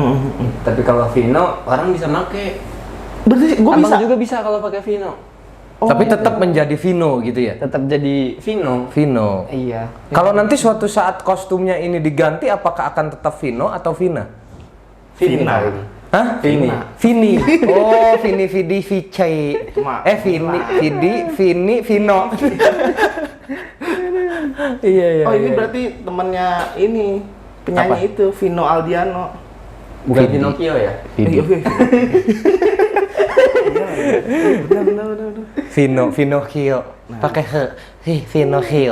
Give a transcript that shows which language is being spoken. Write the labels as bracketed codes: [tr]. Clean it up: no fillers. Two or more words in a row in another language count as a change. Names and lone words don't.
[id] Tapi kalau Vino orang bisa make. Berarti gue Abang bisa. juga bisa kalau pakai Vino. Tapi tetap menjadi Vino gitu ya. Tetap jadi Vino. Vino. Iya. Kalau nanti suatu saat kostumnya ini diganti, apakah akan tetap Vino atau Vina? Vina. Hah? Vini. Vini. Oh, [la] Vini, Vidi, Vici. [id] Ma- Vini, Vidi, Vini, Vino. Iya, iya. Oh ini iya. berarti temennya ini penyanyi itu Vino Aldiano. Bukan Vidi. Pinocchio ya? Vidi. Bener. Vino, Vinocchio. Pakai he. Hi, Vinocchio.